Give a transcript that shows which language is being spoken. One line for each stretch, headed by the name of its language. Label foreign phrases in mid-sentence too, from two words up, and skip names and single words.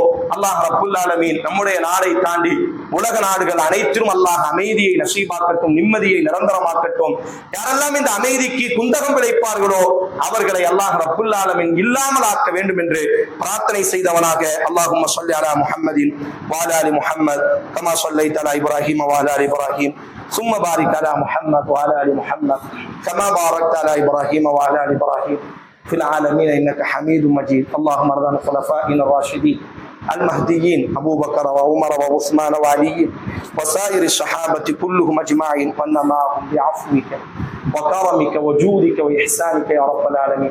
Arabic: الله رب العالمين
Tamil: நம்முடைய நாடை தாண்டி உலக நாடுகள் அனைத்திலும் அல்லாஹ் அமைதியை நசீபாக்கட்டும், நிம்மதியை நிரந்தரமாக்கட்டும். யாரெல்லாம் இந்த அமைதிக்கு குந்தகம் விளைப்பார்களோ அவர்களை
Arabic: الله رب العالمين
Tamil: இல்லாமல் ஆக்க வேண்டும் என்று பிரார்த்தனை செய்தவனாக
Arabic: اللهم صل على محمد وعلى آل محمد كما صليت على إبراهيم وعلى آل إبراهيم ثم بارك على محمد وعلى ال محمد كما باركت على ابراهيم وعلى ال ابراهيم في العالمين انك حميد مجيد. اللهم ارض عن خلفائنا الراشدين المهديين ابو بكر وعمر وعثمان وعلي وسائر الصحابه كلهم اجمعين وأنا معهم بعفوك وكرمك وجودك واحسانك يا رب العالمين.